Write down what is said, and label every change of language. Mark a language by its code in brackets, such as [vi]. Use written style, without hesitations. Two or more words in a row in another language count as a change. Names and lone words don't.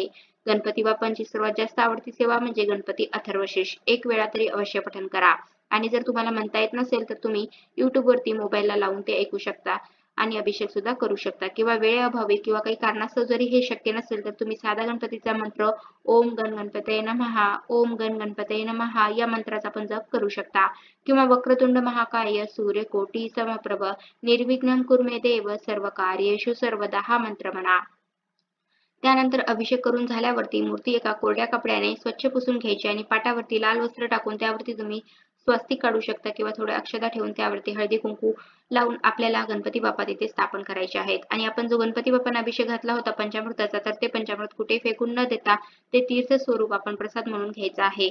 [mr] गणपती बाप्पांची सर्वात जास्त आवडती सेवा म्हणजे गणपती अथर्वशीर्ष. एक वेळा तरी अवश्य पठण करा. आणि जर तुम्हाला म्हणता येत नसेल तर तुम्ही YouTube वरती मोबाईलला लावून ते ऐकू शकता आणि अभिषेक सुद्धा करू शकता. किंवा वेळेअभावी किंवा काही कारणास्तव जरी हे शक्य नसेल तर तुम्ही साधा गणपतीचा मंत्र [sa] ओम गण गणपतये नमः, ओम गण गणपतये नमः [mr] या मंत्राचा पण जप करू शकता. [sa] किंवा वक्रतुंड महाकाय सूर्यकोटी समप्रभ निर्विघ्नं कुर्मे देव सर्व कार्येषु सर्वदा [mr] हा मंत्र म्हणा. त्यानंतर अभिषेक करून झाल्यावरती मूर्ती एका कोरड्या कपड्याने स्वच्छ पुसून घ्यायची आणि पाटावरती लाल वस्त्र टाकून त्यावरती तुम्ही स्वस्तिक काढू शकता. किंवा थोड्या अक्षता ठेवून त्यावरती हळदी कुंकू लावून आपल्याला गणपती बाप्पा तिथे स्थापन करायचे आहेत. आणि आपण जो गणपती बाप्पांना अभिषेक घातला होता पंचामृताचा, तर ते पंचामृत कुठे फेकून न देता ते तीर्थ स्वरूप आपण प्रसाद म्हणून घ्यायचा आहे.